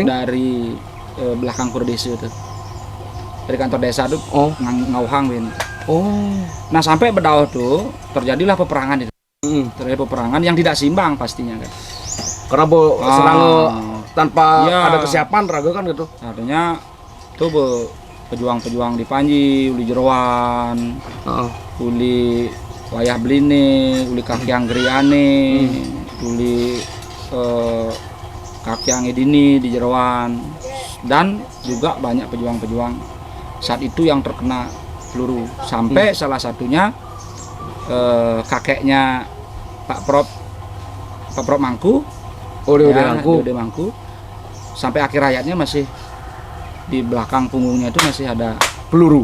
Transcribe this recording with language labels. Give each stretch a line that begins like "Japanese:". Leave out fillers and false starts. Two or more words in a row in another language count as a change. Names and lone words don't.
Indonesian: dari belakang Pura Desa itu. Dari kantor desa tuh ngauhang Win. Nah sampai berdauh tuh terjadilah peperangan itu. Terjadi peperangan yang tidak seimbang pastinya kan. Karena serang tanpa ada kesiapan raga kan gitu. Artinya tuh pejuang-pejuang di Panji, uli Jeroan, uli Wayah Beline, uli Kakyang Griane, uli Kakyang Edini di Jeroan, dan juga banyak pejuang-pejuang saat itu yang terkena peluru. Sampai salah satunya kakeknya Pak Prop Mangku, Ode Mangku, sampai akhir hayatnya masih di belakang punggungnya itu masih ada peluru.